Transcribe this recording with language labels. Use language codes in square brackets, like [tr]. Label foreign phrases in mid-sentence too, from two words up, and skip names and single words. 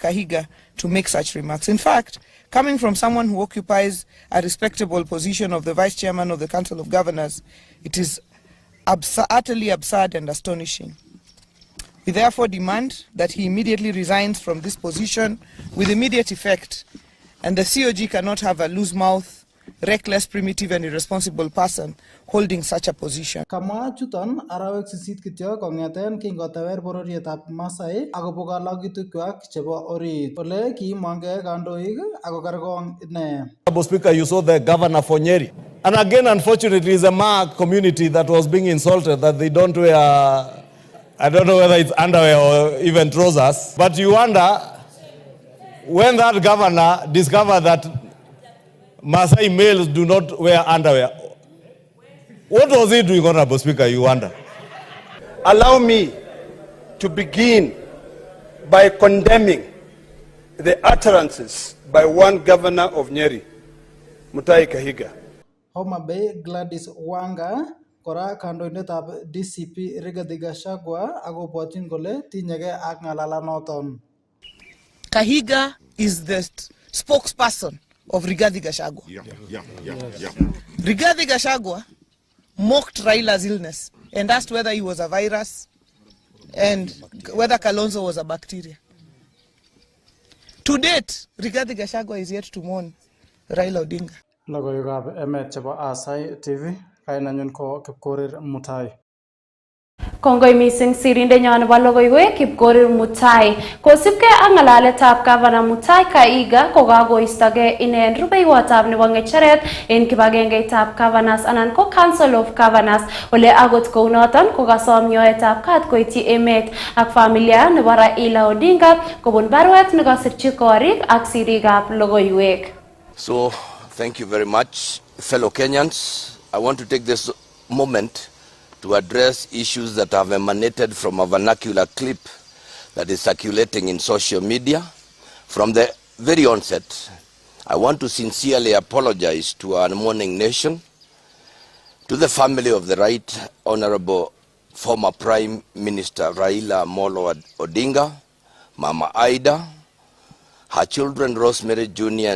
[en] Kahiga to make such remarks. In fact, coming from someone who occupies a respectable position of the Vice Chairman of the Council of Governors, it is utterly absurd and astonishing. We therefore demand that he immediately resigns from this position with immediate effect, and the COG cannot have a loose mouth, reckless, primitive and irresponsible person holding such a position. [kln] Kamwa chuton arawek sisit kityo kong'eten kingotewer bororietab Masai akobo kalokitukwak chebo orit ole kiimongei kandoik akokerkong ine. [en] Mr. Speaker, you saw the governor for Nyeri. And again, unfortunately, it's a Maa community that was being insulted that they don't wear, I don't know whether it's underwear or even trousers. But you wonder, when that governor discovered that Maasai males do not wear underwear, what was he doing, Honorable Speaker, you wonder? Allow me to begin by condemning the utterances by one governor of Nyeri, Mutahi Kahiga. [kln] Homa Bay Gladys Wanga kora kandoindetab DCP Rigathi Gachagua akobwotyin kole tinyegei ak ng'alalanoton. [en] Kahiga is the spokesperson of Rigathi Gachagua. Rigathi Gachagua mocked Raila's illness and asked whether he was a virus and whether Kalonzo was a bacteria. To date, Rigathi Gachagua is yet to mourn Raila Odinga. [kln] Logoiywekab Emet chebo Aasai TV, kainanyun ko Chepkorir Mutai. Kongoi mising sirindenyo nebo logoiywek Chepkorir Mutai. Kosipkei ak ng'alaletab Governor Mutai Kahiga kokakoistogei ine rubeiwotab nebo ng'echeret en kibagengeitab Governors anan ko [en] Council of Governors [kln] ole akot kounoton kokasom nyoetab kat koityi emet ak familia nebo Raila Odinga kobun barwet nekasirchi korik ak sirikab logoiywek. [en] So, thank you very much, fellow Kenyans. I want to take this moment to address issues that have emanated from a vernacular clip that is circulating in social media. From the very onset, I want to sincerely apologize to our mourning nation, to the family of the Right Honorable former Prime Minister Raila Molo Odinga, Mama Aida, her children Rosemary Jr.